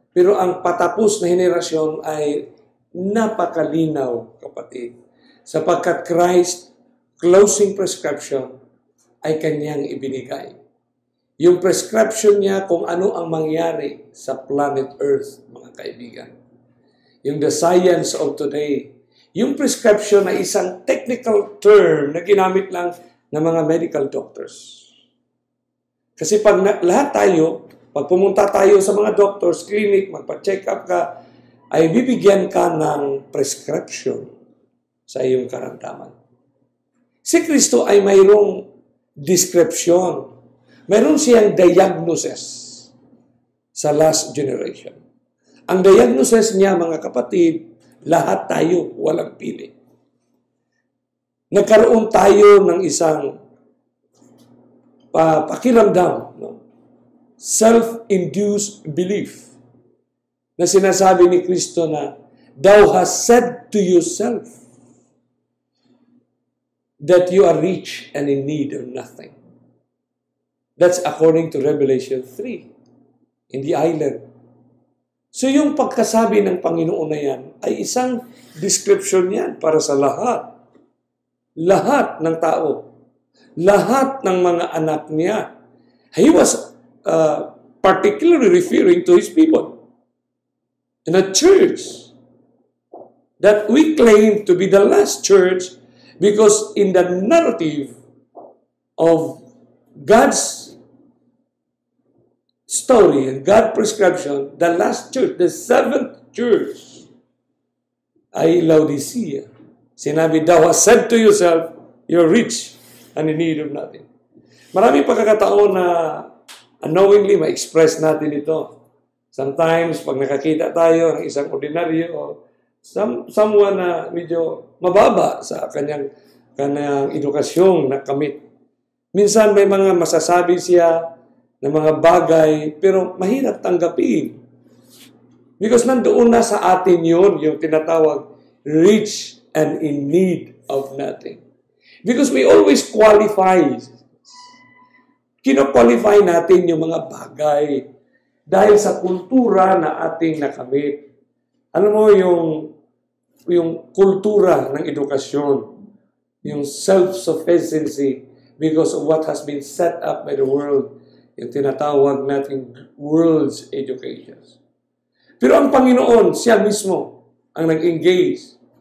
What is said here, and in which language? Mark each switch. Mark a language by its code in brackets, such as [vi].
[tl] Pero ang patapos na henerasyon ay napakalinaw, kapatid. Sapagkat [en] Christ, closing prescription, [tl] ay kanyang ibinigay. Yung prescription niya kung ano ang mangyari sa planet Earth, mga kaibigan. [en] Yung the science of today. [tl] Yung prescription na isang technical term na ginamit lang ng mga medical doctors. Kasi pag lahat tayo, pag pumunta tayo sa mga doctors, clinic, magpa-check up ka, ay bibigyan ka ng prescription sa iyong karamdaman. Si Kristo ay mayroong description. Meron siyang diagnosis sa [en] last generation. [tl] Ang diagnosis niya, mga kapatid, lahat tayo, walang pili. Nagkaroon tayo ng isang pakiramdam, no? [en] Self-induced belief [tl] na sinasabi ni Kristo na, [en] "Thou hast said to yourself that you are rich and in need of nothing." That's according to Revelation 3 in the island. [tl] So yung pagkasabi ng Panginoon na yan ay isang description yan para sa lahat. Lahat ng tao. Lahat ng mga anak niya. [en] He was particularly referring to his people. In a church that we claim to be the last church because in the narrative of God's story and God's prescription, the last church, the seventh church, ay Laodicea. [tl] Sinabi, [en] "Thou hast said to yourself, you're rich and in need of nothing." [tl] Maraming pagkakataon na unknowingly ma-express natin ito. Sometimes, pag nakakita tayo ng isang ordinaryo o someone na medyo mababa sa kanyang edukasyong nakamit, minsan may mga masasabi siya ng mga bagay, pero mahirap tanggapin. [en] Because [tl] nandoon na sa atin yun, yung tinatawag, [en] rich and in need of nothing. Because we always qualify. [tl] Kino-qualify natin yung mga bagay dahil sa kultura na ating nakamit. Alam mo yung kultura ng edukasyon, yung [en] self-sufficiency because of what has been set up by the world, [tl] yung tinatawag natin world's education. Pero ang Panginoon, siya mismo ang nag-engage.